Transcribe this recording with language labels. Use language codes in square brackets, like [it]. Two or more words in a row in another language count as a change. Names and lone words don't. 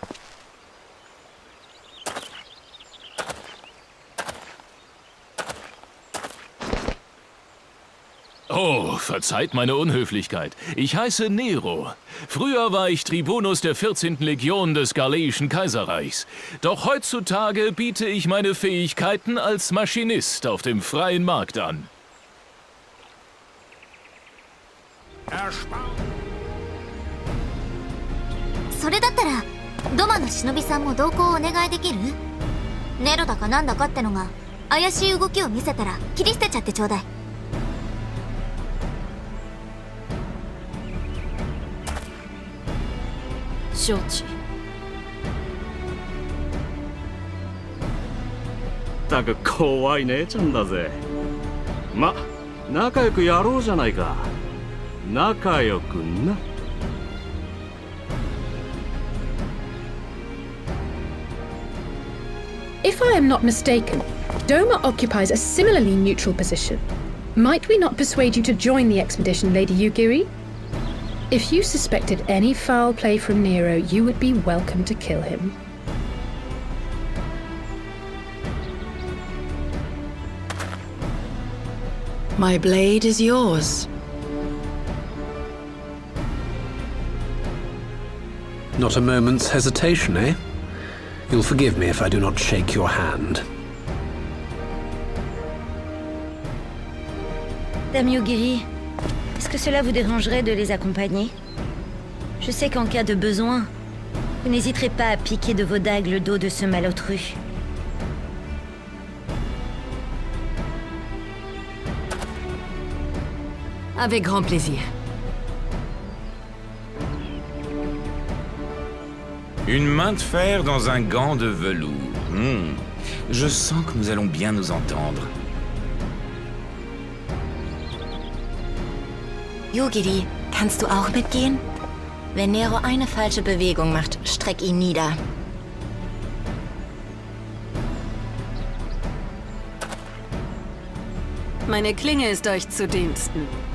[de] Oh, verzeiht meine Unhöflichkeit. Ich heiße Nero. Früher war ich Tribunus der 14. Legion des Garleischen Kaiserreichs. Doch heutzutage biete ich meine Fähigkeiten als Maschinist auf dem freien Markt an. [ja] それだったらドマの忍びさんも同行お願いできる？ネロだかなんだかってのが怪しい動きを見せたら切り捨てちゃってちょうだい。承知。ったく怖い姉ちゃんだぜ。ま、仲良くやろうじゃないか。仲良くな。 [en] If I am not mistaken, Doma occupies a similarly neutral position. Might we not persuade you to join the expedition, Lady Yugiri? If you suspected any foul play from Nero, you would be welcome to kill him. My blade is yours. Not a moment's hesitation, eh? You'll forgive me if I do not shake your hand. [fr] Dame Yugiri, est-ce que cela vous dérangerait de les accompagner? Je sais qu'en cas de besoin, vous n'hésiterez pas à piquer de vos dagues le dos de ce malotru. Avec grand plaisir. Une main de fer dans un gant de velours. Je sens que nous allons bien nous entendre. [de] Yugiri, kannst du auch mitgehen? Wenn Nero eine falsche Bewegung macht, streck ihn nieder. Meine Klinge ist euch zu Diensten.